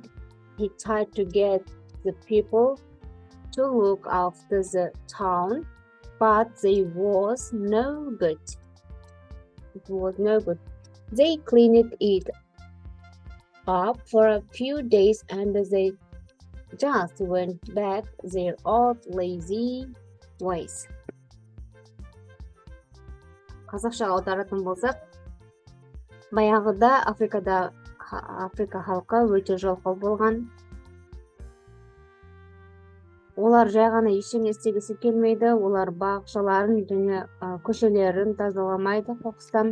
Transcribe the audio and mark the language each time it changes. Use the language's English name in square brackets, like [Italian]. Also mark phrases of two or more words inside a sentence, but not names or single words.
[English] He tried to get the people to look after the town, but it was no good. They cleaned it up for a few days and they just went back their old lazy ways. [Kazakh] Қазақшаға аударатын болсақ, баяғыда Африка халқы өте жалқау болған. Олар жай ғана ештеңе істегісі келмейді, олар бақшаларын және көшелерін тазаламайды қоқыстан.